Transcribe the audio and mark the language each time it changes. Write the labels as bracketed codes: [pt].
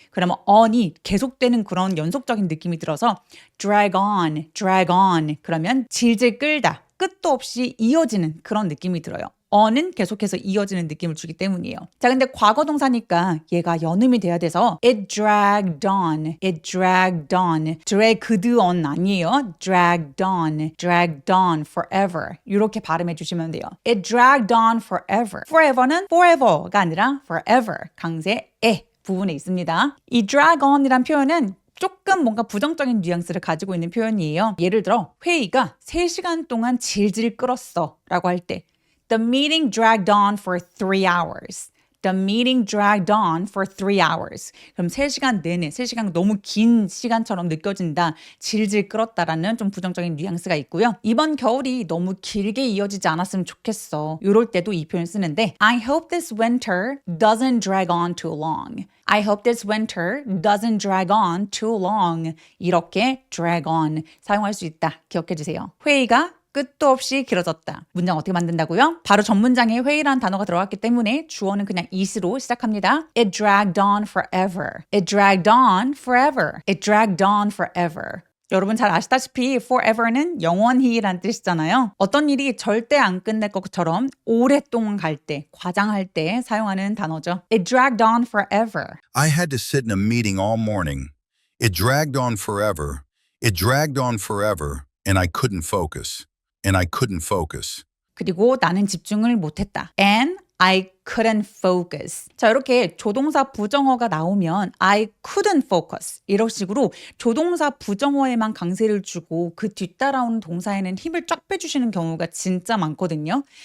[ko] 그러면 on이 계속되는 그런 연속적인 느낌이 들어서 drag on. 그러면 질질 끌다. 끝도 없이 이어지는 그런 느낌이 들어요. on은 계속해서 이어지는 느낌을 주기 때문이에요. 자, 근데 과거 동사니까 얘가 연음이 돼야 돼서 [en] it dragged on. [ko] dragged on 아니에요. [en] dragged on forever. [ko] 이렇게 발음해 주시면 돼요. [en] It dragged on forever. forever는 forever가 아니라 forever. [ko] 강세 에 부분에 있습니다. 이 drag on이란 표현은 조금 뭔가 부정적인 뉘앙스를 가지고 있는 표현이에요. 예를 들어 회의가 3시간 동안 질질 끌었어 라고 할 때 [en] The meeting dragged on for 3 hours. The meeting dragged on for 3 hours. [ko] 그럼 3시간 내내, 3시간 너무 긴 시간처럼 느껴진다. 질질 끌었다라는 좀 부정적인 뉘앙스가 있고요. 이번 겨울이 너무 길게 이어지지 않았으면 좋겠어. 이럴 때도 이 표현 쓰는데 [en] I hope this winter doesn't drag on too long. I hope this winter doesn't drag on too long. [ko] 이렇게 drag on 사용할 수 있다. 기억해 주세요. 회의가 끝도 없이 길어졌다. 문장 어떻게 만든다고요? 바로 전 문장에 회의라는 단어가 들어갔기 때문에 주어는 그냥 it으로 시작합니다. [en] It dragged on forever. It dragged on forever. It dragged on forever. [ko] 여러분 잘 아시다시피 forever는 영원히란 뜻이잖아요. 어떤 일이 절대 안 끝날 것처럼 오랫동안 갈 때, 과장할 때 사용하는 단어죠. [en] It dragged on forever. I had to sit in a meeting all morning. It dragged on forever. It dragged on forever, and I couldn't focus. And I couldn't focus. [ko] 그리고 나는 집중을 못했다. [en] And I couldn't focus. [ko] 자, 이렇게 조동사 부정어가 나오면 [en] I couldn't focus. [ko] 이런 식으로 조동사 부정어에만 강세를 주고 그 뒤따라오는 동사에는 힘을 쫙 빼주시는 경우가 진짜 많거든요.